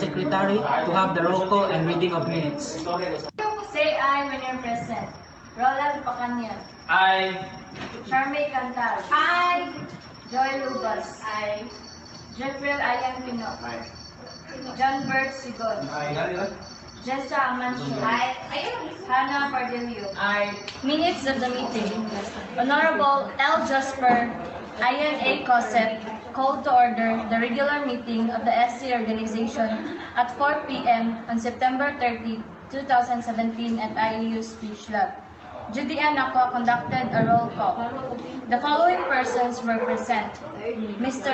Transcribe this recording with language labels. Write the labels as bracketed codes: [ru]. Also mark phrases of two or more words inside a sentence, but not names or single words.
[en] secretary to have the roll call and reading of minutes. Say aye when you're present. Roland Pacanya. Aye. Charmaine Cantal. Aye. Joy Lubas. Aye. Jeffrey Ayan Pino. Aye. John Bert Sigon. Aye. Jessa Amancio. Aye. Hannah Pardilio. Aye. Minutes of the meeting. Honorable L. Jasper, Ian A. Cosset, called to order the regular meeting of the SC organization at 4 p.m. on September 30, 2017 at IAU Speech Lab. Judy Ann Aqua conducted a roll call. The following persons were present: Mr.